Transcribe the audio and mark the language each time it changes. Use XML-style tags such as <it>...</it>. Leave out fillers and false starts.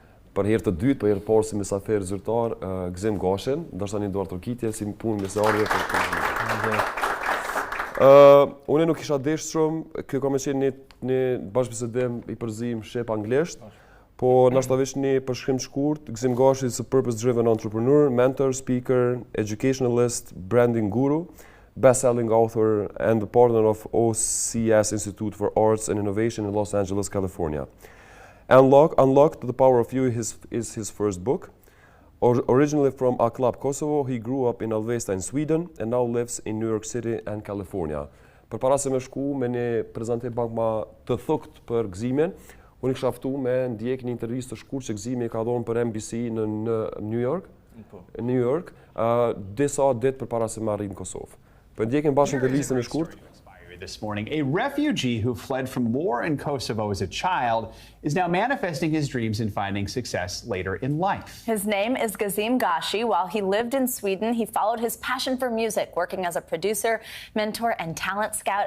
<sq>Për herë të dytë, për herë parë si mysafir zyrtar, Gezim Gashin, ndoshta një duar trokitje si punë me seardhje për. Unë nuk kisha dashur shumë, kjo ka më qenë një bashkëbisedim i përzim shqip anglisht, po ndoshta vetëm një përshkrim të shkurt.</sq> <en>Gezim Gashi is a purpose-driven entrepreneur, mentor, speaker, educationalist, branding guru, bestselling author, and the partner of OCS Institute for Arts and Innovation in Los Angeles, California. Unlocked the Power of You is his first book. Originally from Akllap, Kosovo, he grew up in Alvesta in Sweden and now lives in New York City and California.</en> <sq>Përpara se me shku me një prezantim pak më të thukt për Gëzimin, unë kisha ftuar me ndjek një intervistë të shkurtër që Gëzimi ka dhënë për NBC në New York, disa ditë përpara se me arrijë në Kosovë. Për ndjekim bashkë intervistën e shkurt.</sq> <en>This morning, a refugee who fled from war in Kosovo as a child is now manifesting his dreams and finding success later in life. His name is Gezim Gashi. While he lived in Sweden, he followed his passion for music, working as a producer, mentor, and talent scout.</en>